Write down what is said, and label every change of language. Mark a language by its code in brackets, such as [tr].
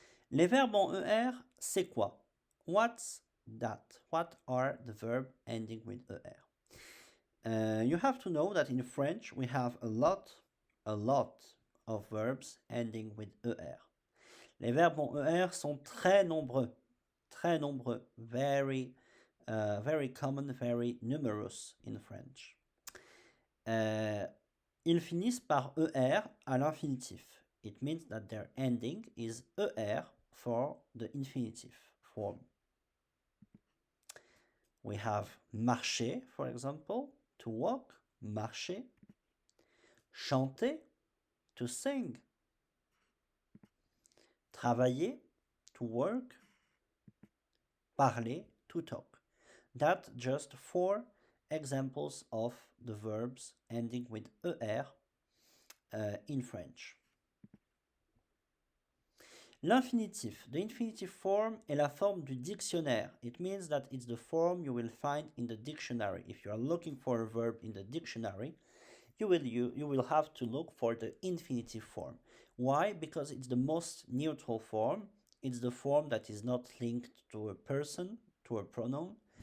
[fr] Les verbes en ER, c'est quoi? [en] What's that? What are the verbs ending with ER? You have to know that in French, we have a lot of verbs ending with ER. [fr] Les verbes en ER sont très nombreux, [en] very common, very numerous in French. [fr] Ils finissent par ER à l'infinitif. [en] It means that their ending is ER for the infinitive form. We have marcher, for example, to walk, marcher. Chanter, to sing. Travailler, to work. Parler, to talk. That's just 4 examples of the verbs ending with ER in French. [fr] L'infinitif. [en] The infinitive form [fr] est la forme du dictionnaire. [en] It means that it's the form you will find in the dictionary. If you are looking for a verb in the dictionary, you will have to look for the infinitive form. Why? Because it's the most neutral form. It's the form that is not linked to a person, to a pronoun.